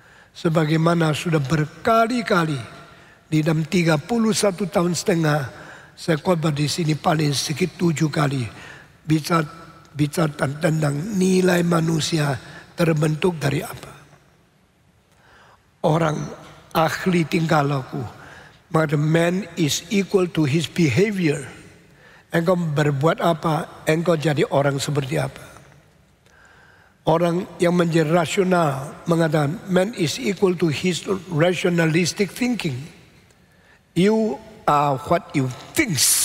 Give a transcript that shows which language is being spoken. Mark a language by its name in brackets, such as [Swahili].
[Indonesian] Sebagaimana sudah berkali-kali di dalam 31 tahun setengah saya khotbah di sini paling sedikit 7 kali bicara tentang nilai manusia terbentuk dari apa. Orang ahli tingkah laku. [English] Maka man is equal to his behavior. [Indonesian] Engkau berbuat apa, engkau jadi orang seperti apa. Orang yang menjadi rasional mengatakan [English] man is equal to his rationalistic thinking. You are what you think.